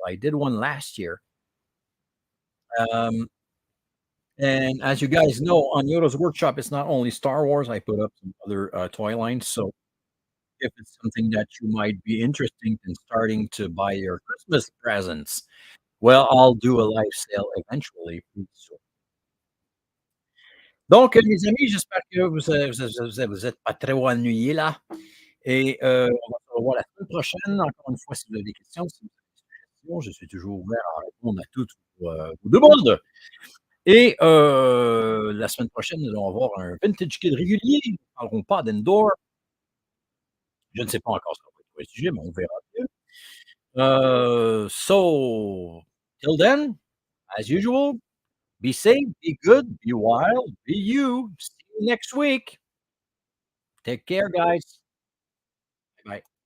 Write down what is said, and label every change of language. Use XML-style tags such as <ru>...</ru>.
<en>I did one last year. Um, and as you guys know, on Yoda's workshop, it's not only Star Wars. I put up some other toy lines. So if it's something that you might be interested in starting to buy your Christmas presents, well, I'll do a live sale eventually.</en> <fr>Donc, les amis, j'espère que vous êtes pas trop ennuyés là et on va se revoir la semaine prochaine. Encore une fois, si vous avez des questions, si vous avez des suggestions, questions. Je suis toujours ouvert à répondre à toutes vos demandes et la semaine prochaine, nous allons avoir un vintage kid régulier. Nous ne parlerons pas d'Endor. Je ne sais pas encore ce qu'on va être pour le sujet, mais on verra bien.</fr> <en>So till then, as usual, be safe, be good, be wild, be you. See you next week. Take care, guys. Bye.</en>